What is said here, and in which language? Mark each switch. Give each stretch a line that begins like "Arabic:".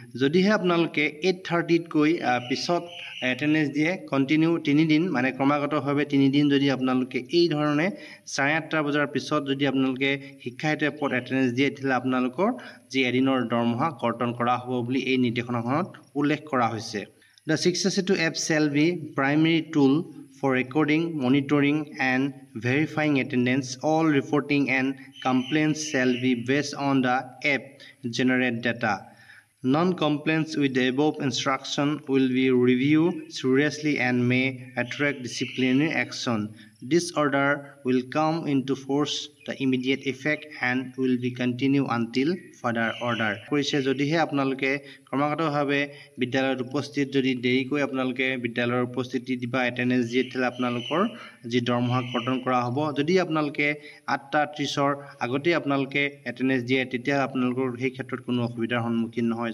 Assamese: যদিহে আপোনালোকে 8:30তকৈ পিছত এটেণ্ডেন্স দিয়ে কণ্টিনিউ 3 দিন মানে ক্ৰমাগতভাৱে 3 দিন যদি আপোনালোকে এই ধৰণে 8:30 বজাৰ পিছত যদি আপোনালোকে শিক্ষা সেতু এপত এটেণ্ডেন্স দিয়ে তেতিয়াহ'লে আপোনালোকৰ যি এদিনৰ দৰমহা কৰ্তন কৰা হ'ব বুলি এই নিৰ্দেশনাখনত উল্লেখ কৰা হৈছে।
English: The Shiksha Setu app shall be primary tool for recording, monitoring and verifying attendance. All reporting and complaints shall be based on the app generate data. Non-compliance with the above instruction will be reviewed seriously and may attract disciplinary action. This order will come into force the immediate effect and will be continue until further order.
Assamese: কৰিছে যদিহে আপোনালোকে ক্ৰমাগতভাৱে বিদ্যালয়ত উপস্থিত যদি দেৰিকৈ আপোনালোকে বিদ্যালয়ৰ উপস্থিতি দিবা এটেণ্ডেন্স দিয়ে তেতিয়াহ'লে আপোনালোকৰ যি দৰমহা কৰ্তন কৰা হ'ব। যদি আপোনালোকে 8:30ৰ আগতেই আপোনালোকে এটেণ্ডেন্স দিয়ে তেতিয়া আপোনালোকৰ সেই ক্ষেত্ৰত কোনো অসুবিধাৰ সন্মুখীন নহয়।